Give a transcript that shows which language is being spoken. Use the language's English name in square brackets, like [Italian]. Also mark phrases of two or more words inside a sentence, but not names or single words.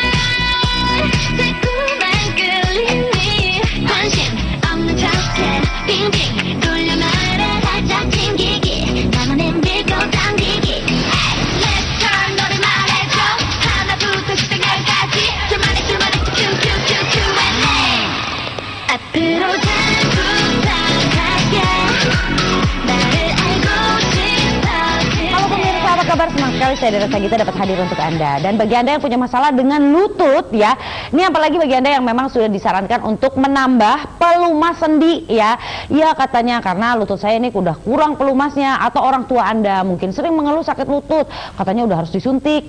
[Korean] 자꾸만 끌리니 관심 없는 척해 빙빙 돌려 말해 살짝 튕기기 나만의 밀고 당기기 [English] Let's turn [Korean] 너를 말해줘 하나부터 시작까지 줄만해 Q&A 앞으로 잘 부탁할게 나를 알고 싶어지네 [Indonesian] Halo pemirsa, apa kabar? Senang sekali saya Dara Sagita dapat hadir untuk Anda. Dan bagi Anda yang punya masalah dengan lutut ya, ini apalagi bagi Anda yang memang sudah disarankan untuk menambah pelumas sendi ya. Ya katanya karena lutut saya ini udah kurang pelumasnya, atau orang tua Anda mungkin sering mengeluh sakit lutut, katanya udah harus disuntik.